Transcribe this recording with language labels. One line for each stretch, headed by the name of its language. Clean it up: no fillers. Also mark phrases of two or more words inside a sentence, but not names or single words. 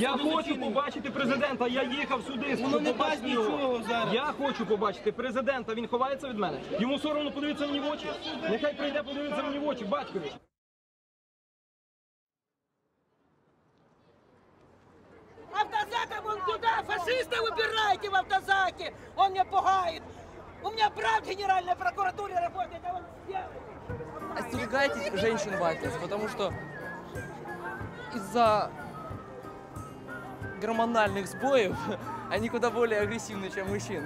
Ukrainian: Я хочу побачити президента. Я їхав сюди. Воно не дасть нічого зараз. Я хочу побачити президента. Він ховається від мене. Йому соромно подивитися мені в очі. Нехай прийде подивитися мені в очі, батькові.
Russian: Автозака вон туда, фашиста выбирайте в автозаке. Он мне пугает. У меня брат в генеральной прокуратуре работает, а он сделает. Остерегайтесь женщин в Альтес, потому что из-за гормональных сбоев, они куда более агрессивны, чем мужчины.